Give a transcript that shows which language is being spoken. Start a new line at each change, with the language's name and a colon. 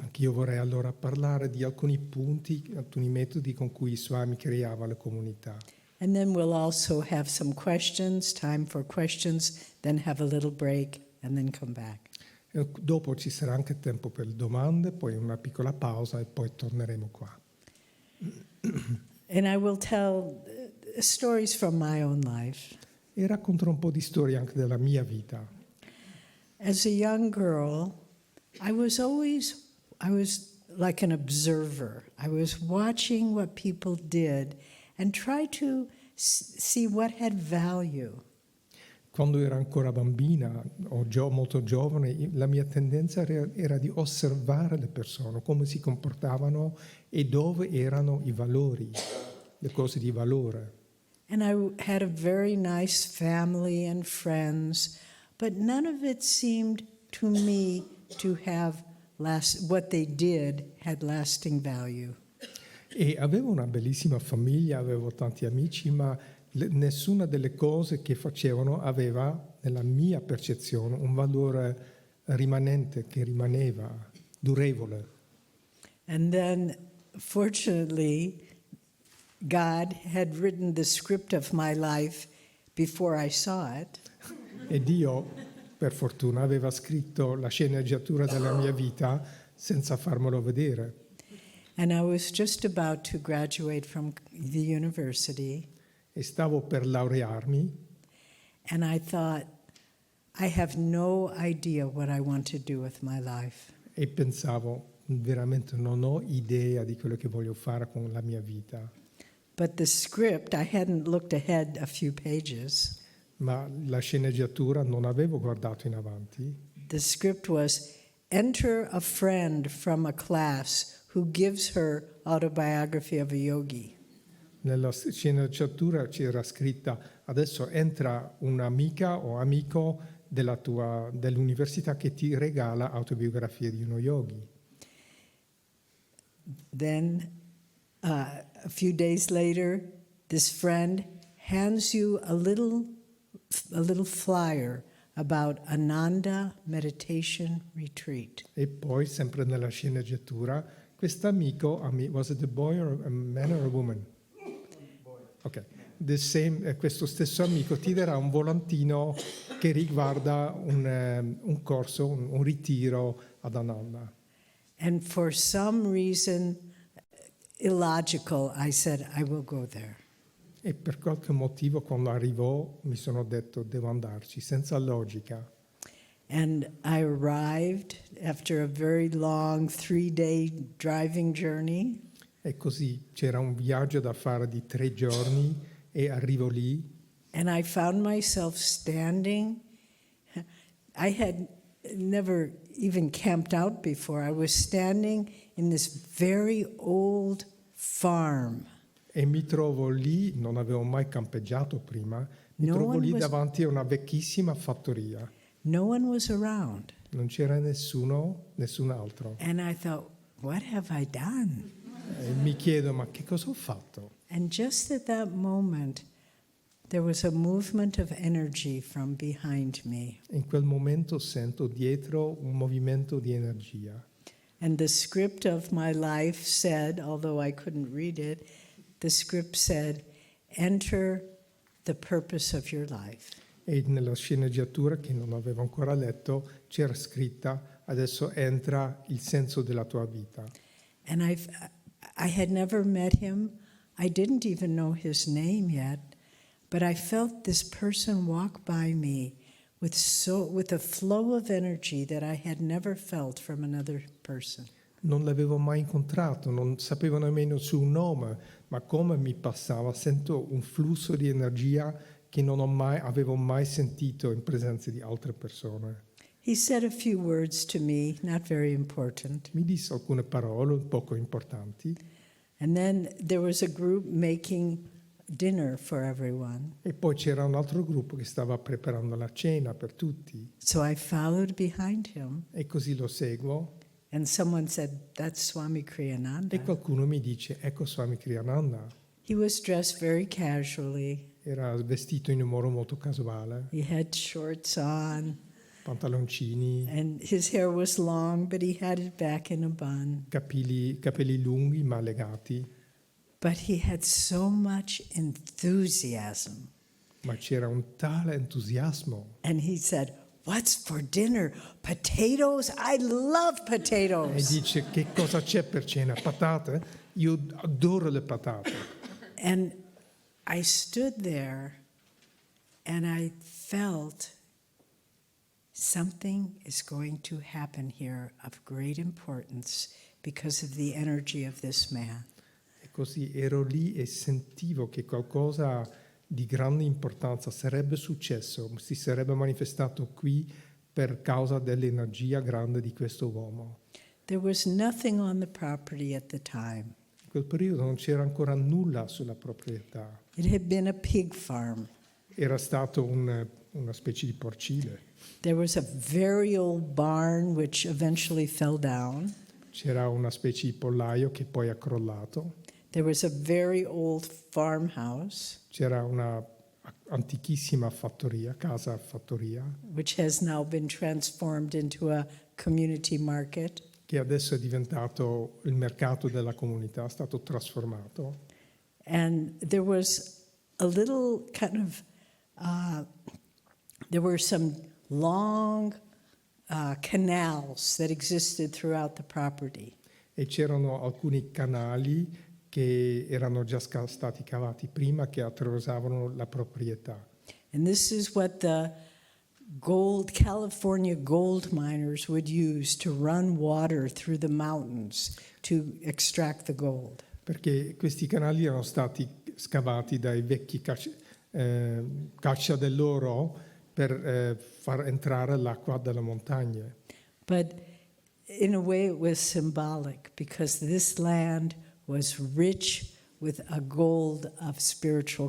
Italian: Anche io vorrei allora parlare di alcuni punti, alcuni metodi con cui Swami creava le comunità.
English: And then we'll also have some questions, time for questions, then have a little break and then come back.
Italian: E dopo ci sarà anche tempo per domande, poi una piccola pausa e poi torneremo qua.
English: And I will tell stories from my own life.
Italian: E racconterò un po' di storie anche della mia vita.
English: As a young girl, I was like an observer. I was watching what people did and try to see what had value.
Italian: Quando ero ancora bambina o molto giovane, la mia tendenza era di osservare le persone, come si comportavano e dove erano i valori, le cose di valore.
English: And I had a very nice family and friends, but none of it seemed to me to have what they did had lasting value.
Italian: E avevo una bellissima famiglia, avevo tanti amici, ma nessuna delle cose che facevano aveva, nella mia percezione, un valore rimanente, che rimaneva, durevole.
English: And then, fortunately, God had written the script of my life before I saw it.
Italian: E Dio, per fortuna, aveva scritto la sceneggiatura della mia vita senza farmelo vedere.
English: And I was just about to graduate from the university.
Italian: E stavo per laurearmi.
English: And I thought, I have no idea what I want to do with my life.
Italian: E pensavo, veramente non ho idea di quello che voglio fare con la mia vita.
English: But the script, I hadn't looked ahead a few pages.
Italian: Ma la sceneggiatura non avevo guardato in avanti.
English: The script was, enter a friend from a class who gives her autobiography of a yogi.
Italian: Nella sceneggiatura c'era scritta, adesso entra un'amica o amico dell'università che ti regala autobiografia di uno yogi.
English: Then, a few days later, this friend hands you a little flyer about Ananda Meditation Retreat.
Italian: E poi, sempre nella sceneggiatura, quest'amico,
English: was it a boy or a man or a woman?
Italian: Ok, questo stesso amico ti darà un volantino che riguarda un corso, un ritiro ad Ananda.
English: And for some reason illogical, I said, I will go there.
Italian: E per qualche motivo, quando arrivò, mi sono detto, devo andarci, senza logica.
English: And I arrived after a very long 3-day driving journey.
Italian: E così c'era un viaggio da fare di 3 giorni e arrivo lì.
English: And I found myself standing. I had never even camped out before. I was standing in this very old farm.
Italian: E mi trovo lì, non avevo mai campeggiato prima, mi trovo lì davanti a una vecchissima fattoria.
English: No one was around.
Italian: Non c'era nessun altro.
English: And I thought, what have I done?
Italian: E mi chiedo, ma che cosa ho fatto?
English: And just at that moment, there was a movement of energy from behind me.
Italian: E in quel momento sento dietro un movimento di energia.
English: And the script of my life said, although I couldn't read it, the script said, enter the purpose of your life.
Italian: E nella sceneggiatura, che non avevo ancora letto, c'era scritta, adesso entra il senso della tua vita.
English: And I had never met him. I didn't even know his name yet, but I felt this person walk by me with a flow of energy that I had never felt from another person.
Italian: Non l'avevo mai incontrato, non sapevo nemmeno il suo nome, ma come mi passava, sento un flusso di energia che non avevo mai sentito in presenza di altre persone.
English: He said a few words to me, not very important.
Italian: Mi disse alcune parole poco importanti
English: And then there was a group making dinner for everyone.
Italian: e poi c'era un altro gruppo che stava preparando la cena per tutti
English: So I followed behind him,
Italian: e così lo seguo
English: and someone said, "That's Swami
Italian: e
English: Kriyananda."
Italian: qualcuno mi dice, ecco Swami Kriyananda.
English: He was dressed very casually.
Italian: Era vestito in un modo molto casuale,
English: He had shorts on,
Italian: pantaloncini,
English: and his hair was long, but he had it back in a bun.
Italian: capelli lunghi ma legati,
English: But he had so much enthusiasm.
Italian: ma c'era un tale entusiasmo.
English: And he said, "What's for dinner? Potatoes? I love
Italian: E
English: potatoes."
Italian: dice, che cosa c'è per cena? Patate? Io adoro le patate.
English: And I stood there and I felt something is going to happen here of great importance because of the energy of this man.
Italian: E così ero lì e sentivo che qualcosa di grande importanza sarebbe successo, si sarebbe manifestato qui per causa dell'energia grande di questo uomo.
English: There was nothing on the property at the time.
Italian: In quel periodo non c'era ancora nulla sulla proprietà.
English: It had been a pig farm.
Italian: Era stato una specie di porcile.
English: There was a very old barn which eventually fell down.
Italian: C'era una specie di pollaio che poi ha crollato.
English: There was a very old farmhouse
Italian: C'era una antichissima casa fattoria,
English: which has now been transformed into a community market.
Italian: che adesso è diventato il mercato della comunità, è stato trasformato.
English: And there was a little kind of, there were some long canals that existed throughout the property.
Italian: E c'erano alcuni canali che erano già stati cavati prima, che attraversavano la proprietà.
English: And this is what the California gold miners would use to run water through the mountains to extract the gold.
Italian: Perché questi canali erano stati scavati dai vecchi caccia dell'oro per far entrare l'acqua dalla montagna.
English: But in a way it was symbolic because this land was rich with a gold of spiritual